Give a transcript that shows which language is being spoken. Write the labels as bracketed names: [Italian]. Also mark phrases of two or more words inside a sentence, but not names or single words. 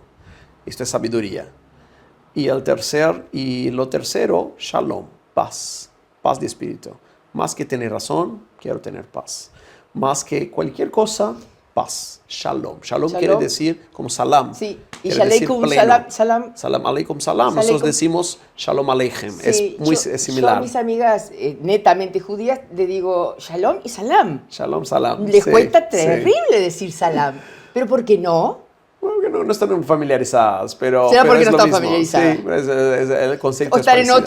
[Spanish] Esto es sabiduría. Y lo tercero, shalom, paz de espíritu. Más que tener razón, quiero tener paz. Más que cualquier cosa, paz, shalom. Shalom quiere decir como salam. Sí, y [Arabic] shaleikum salam. سلام عليكم سلام. [Spanish] Nosotros decimos [Hebrew] שלום עליכם. [Spanish] Sí, Es similar. Yo a mis amigas netamente judías le digo shalom y salam. Shalom, salam. Les sí, cuesta terrible sí. decir salam. ¿Pero por qué no? Bueno, que no están familiarizadas, pero... ¿Será porque es no lo están mismo. familiarizadas? Sí, el concepto O estar en parecido.